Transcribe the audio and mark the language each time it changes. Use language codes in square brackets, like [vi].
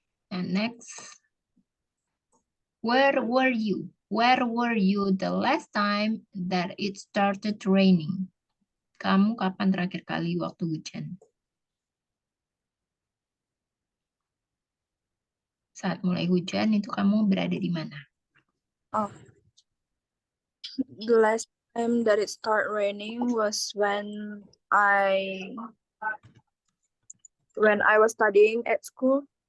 [en] And next, where were you? Where were you the last time that it started raining? [id] Kamu kapan terakhir kali waktu hujan? Saat mulai hujan itu kamu berada di mana? Oh. [en] The last time that it started raining was when I was studying at school.